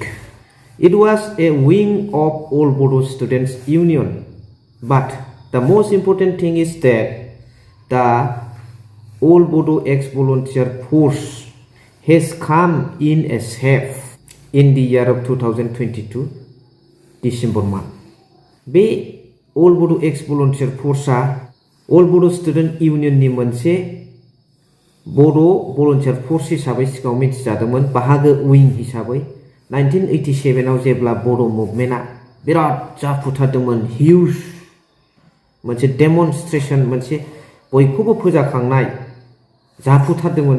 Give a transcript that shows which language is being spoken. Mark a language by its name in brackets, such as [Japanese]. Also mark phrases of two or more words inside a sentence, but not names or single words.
[English] It was a wing of All Bodo Students Union, but the most important thing is that the All Bodo Ex Volunteer Force has come in a shape in the year of 2022 December month. [Bodo] बे All Bodo Ex Volunteer Force-आ All Bodo Student Union-नि मोनसे बड' भलुन्टियार फर्स हिसाबै सिगाङाव मिथिजादोंमोन, बाहागो उइं हिसाबै 1987 आव जेब्ला बड' मुभमेन्टआ बिराद जाफुथारदोंमोन, हिउज मोनसे डेमनस्ट्रेसन, मोनसे बयखौबो फोजाखांनाय जाफुथारदोंमोन।